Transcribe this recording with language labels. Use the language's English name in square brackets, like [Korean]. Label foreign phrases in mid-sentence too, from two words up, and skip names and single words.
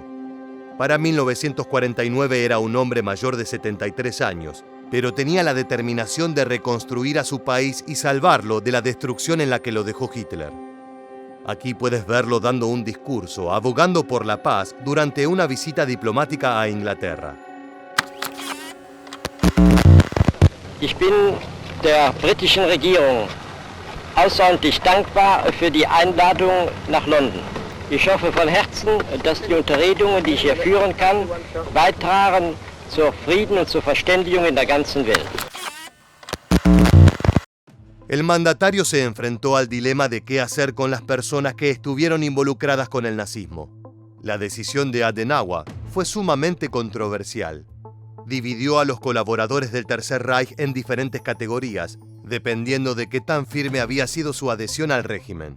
[Spanish] Para 1949 era un hombre mayor de 73 años, pero tenía la determinación de reconstruir a su país y salvarlo de la destrucción en la que lo dejó Hitler. Aquí puedes verlo dando un discurso, abogando por la paz durante una visita diplomática a Inglaterra. [German] Ich bin der britischen Regierung außerordentlich dankbar für die Einladung nach London. Ich hoffe von Herzen, dass die Unterredungen, die ich hier führen kann, beitragen zur Frieden und zur Verständigung in der ganzen Welt. [Spanish] El mandatario se enfrentó al dilema de qué hacer con las personas que estuvieron involucradas con el nazismo. La decisión de Adenauer fue sumamente controversial. Dividió a los colaboradores del Tercer Reich en diferentes categorías, dependiendo de qué tan firme había sido su adhesión al régimen.